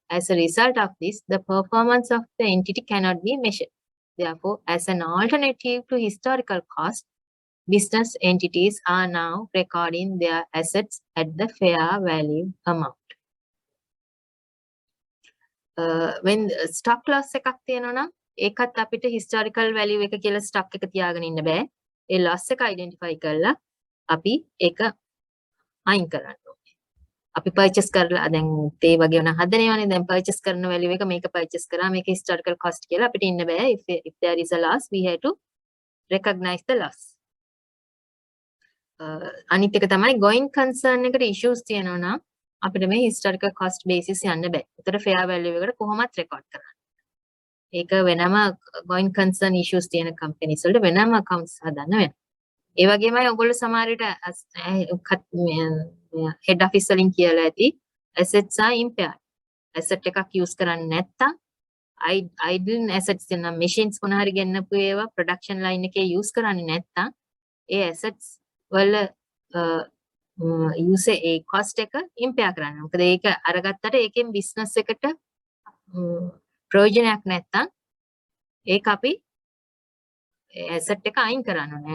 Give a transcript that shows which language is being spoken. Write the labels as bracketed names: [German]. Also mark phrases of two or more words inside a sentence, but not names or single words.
[English] As a result of this, the performance of the entity cannot be measured. Therefore, as an alternative to historical cost, business entities are now recording their assets at the fair value amount. When stock loss [Sinhala] එකක් තියෙනවා නම් ඒකත් අපිට [English] historical value [Sinhala] එක කියලා stock එක තියාගෙන ඉන්න බෑ. ඒ loss එක identify කරලා අපි ඒක අයින් කරන්න ඕනේ. අපි purchase කරලා දැන් තේ වගේ වුණා හදනේවනේ දැන් purchase කරන value එක මේක purchase කරා මේක [English] historical cost [Sinhala] කියලා අපිට ඉන්න බෑ. [English] If there is a loss we have to recognize the loss. [Sinhala] අනිත් එක තමයි [English] going concern [Sinhala] එකට issues තියෙනවා නම් අපිට මේ [English] historical cost basis [Sinhala] යන්න බෑ. උතර [English] fair value [Sinhala] එකට කොහොමත් record කරන්න. ඒක වෙනම [English] going concern issues [Sinhala] තියෙන companies වලට වෙනම accounts හදන්න වෙනවා. ඒ වගේමයි ඔයගොල්ලෝ සමහර විට head office වලින් කියලා ඇති [English] assets are impaired. [Sinhala] asset එකක් use කරන්නේ නැත්තම් [English] idle assets [Sinhala] තියෙන machines මොන හරි ගෙන්නපු ඒවා [English] production line [Sinhala] එකේ use කරන්නේ නැත්තම් ඒ assets වල use ඒ cost එක impair කරන්න. මොකද ඒක අරගත්තට ඒකෙන් business එකට ප්‍රයෝජනයක් නැත්තම් ඒක අපි asset එක අයින් කරන්න ඕනේ.